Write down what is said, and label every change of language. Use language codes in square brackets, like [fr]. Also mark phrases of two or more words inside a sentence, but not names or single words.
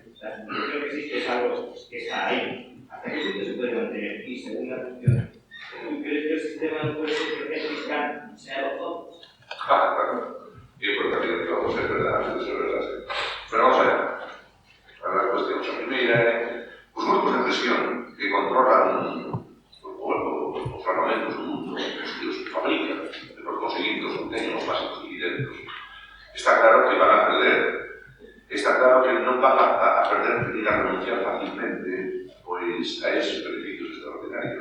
[es] La subproducción que existe es algo que está ahí. ¿Hasta qué punto se puede mantener? Y segunda cuestión, ¿tú crees que el sistema no puede ser que el fiscal sea los dos? Yo creo que vamos a ser verdad, pero vamos allá. Para la cuestión, [gl] a primeira, os grupos de presión que controlan os armamentos do mundo, os que fabrican, e por conseguinte os obteñen os básicos dividendos, está claro que van a perder. Está claro que non van a perder ni a renunciar fácilmente pois a esos beneficios extraordinarios.